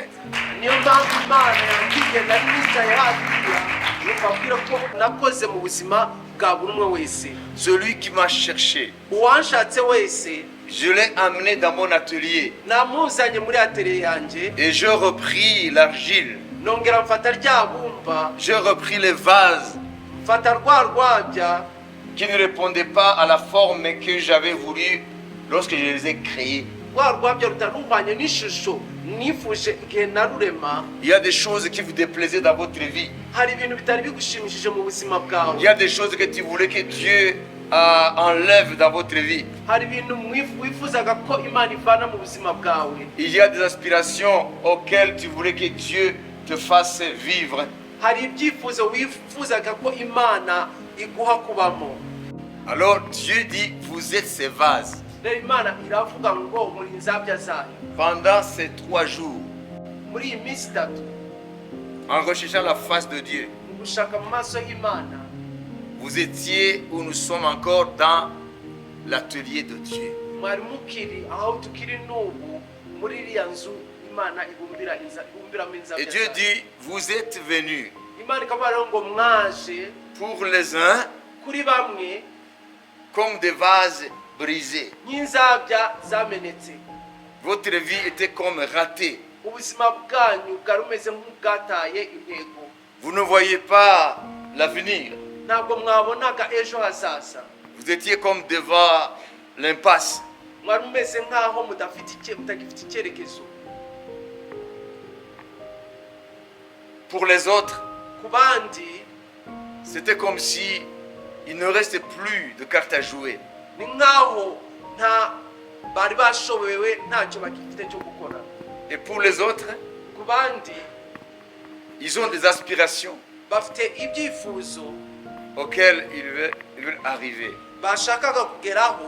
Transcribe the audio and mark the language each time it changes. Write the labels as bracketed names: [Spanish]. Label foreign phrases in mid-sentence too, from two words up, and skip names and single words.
[Kinyarwanda] niyo mpamvu Imana yambwiye nari nicaye hariya ikabwira ko nakoze mu buzima bwa buri umwe wese. [French] Celui qui m'a cherché, [Kinyarwanda] uwanshatse wese [French] je l'ai amené dans mon atelier [Kinyarwanda] namuzanye muri atelier yanjye, [French] et je repris l'argile, [Kinyarwanda] nongera mfata rya bumba, [French] je repris les vases [Kinyarwanda] mfata rwa rwabya [French] qui ne répondaient pas à la forme que j'avais voulu lorsque je les ai créés. [Kinyarwanda] rwa rwabya rutaruhwanye n'ishusho nifuje igihe narurema. [French] Il y a des choses qui vous déplaisaient dans votre vie. [Kinyarwanda] hari ibintu bitari bigushimishije mu buzima bwawe, [French] Il y a des choses que tu voulais que Dieu enlève dans votre vie. [Kinyarwanda] hari ibintu wifuzaga ko Imana ivana mu buzima bwawe, [French] Il y a des aspirations auxquelles tu voulais que Dieu te fasse vivre. [Kinyarwanda] hari ibyifuzo wifuzaga ko Imana iguha kubamo. [French] Alors Dieu dit, vous êtes ces vases. [Kinyarwanda] rero Imana iravuga ngo muri inzabya zayo. [French] Pendant ces 3 jours, [Kinyarwanda] muri iyi minsi 3 [French] en recherchant la face de Dieu, [Kinyarwanda] mu gushaka mu maso y'Imana, [French] vous étiez ou nous sommes encore dans l'atelier de Dieu. [Kinyarwanda] mwari mukiri aho tukiri n'ubu muri iriya nzu Imana ibumbiramo [French] Et [Kinyarwanda] inzabya [French] Dieu [Kinyarwanda] zayo. [French] dit, vous êtes venus [Kinyarwanda] Imana ikavuga rero ngo mwaje [French] pour les uns [Kinyarwanda] kuri bamwe [French] comme des vases brisés. [Kinyarwanda] nk'inzabya zamenetse. [French] Votre vie était comme ratée. [Kinyarwanda] ubuzima bwanyu bwari bumeze nk'ubwataye intego. [French] Vous ne voyez pas l'avenir. [Kinyarwanda] ntabwo mwabonaga ejo hazaza. [French] Vous étiez comme devant l'impasse. [Kinyarwanda] mwari mumeze nk'aho mutagifite icyerekezo. [French] Pour les autres, [Kinyarwanda] ku bandi [French] c'était comme si il ne restait plus de cartes à jouer. [Kinyarwanda] ni nk'aho bari bashobewe ntacyo bagifite cyo gukora. [French] Et pour les autres, [Kinyarwanda] ku bandi [French] ils ont des aspirations [Kinyarwanda] bafite ibyifuzo [French] auxquelles ils veulent arriver. [Kinyarwanda] bashakaga kugeraho,